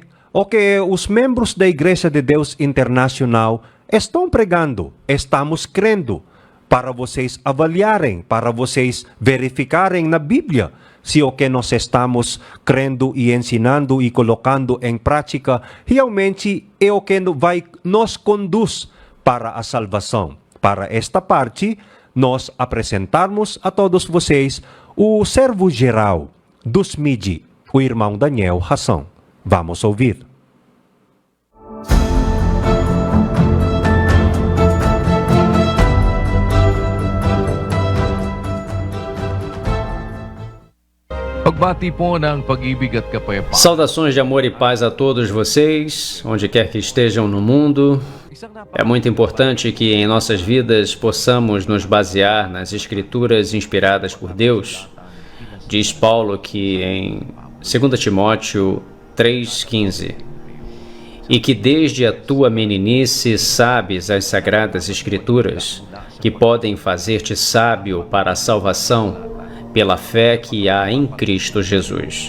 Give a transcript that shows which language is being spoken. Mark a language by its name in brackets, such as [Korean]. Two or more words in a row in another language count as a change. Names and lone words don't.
[Portuguese] O que os membros da Igreja de Deus Internacional estão pregando, estamos crendo, para vocês avaliarem, para vocês verificarem na Bíblia se o que nós estamos crendo e ensinando e colocando em prática realmente é o que vai nos conduz para a salvação. Para esta parte, nós apresentarmos a todos vocês o servo geral dos MIDI, o irmão Daniel Hassan. Vamos ouvir. [Filipino] Pagbati po ng pag-ibig at kapayapaan. [Portuguese] Saudações de amor e paz a todos vocês, onde quer que estejam no mundo. É muito importante que em nossas vidas possamos nos basear nas escrituras inspiradas por Deus. Diz Paulo que em 2 Timóteo 3,15: e que desde a tua meninice sabes as sagradas escrituras, que podem fazer-te sábio para a salvação, pela fé que há em Cristo Jesus.